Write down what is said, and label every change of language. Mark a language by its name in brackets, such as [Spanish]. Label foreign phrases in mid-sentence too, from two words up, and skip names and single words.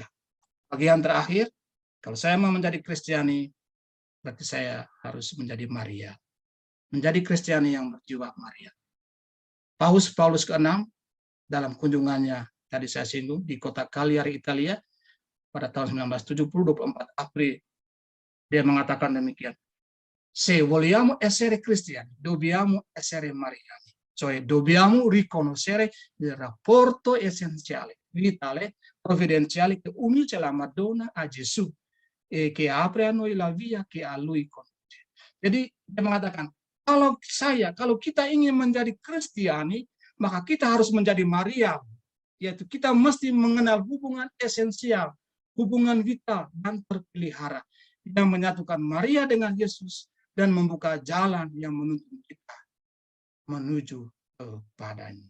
[Indonesian] Bagian terakhir, kalau saya mau menjadi Kristiani, berarti saya harus menjadi Maria. Menjadi Kristiani yang berjiwa Maria. Paus ke-6 dalam kunjungannya, tadi saya singgung, di kota Cagliari, Italia, pada tahun 1970, 24 April, dia mengatakan demikian. [Italian] Se vogliamo essere cristiani, dobbiamo essere mariani. Cioè, dobbiamo riconoscere il rapporto essenziale, vitale, provvidenziale che unisce la Madonna a Gesù e che apre a noi la via che a lui conduce. [Indonesian] Jadi, dia mengatakan, kalau kita ingin menjadi Kristiani, maka kita harus menjadi Maria, yaitu kita mesti mengenal hubungan esensial, hubungan vital dan terpelihara yang menyatukan Maria dengan Yesus dan membuka jalan yang menuntun kita menuju kepadanya.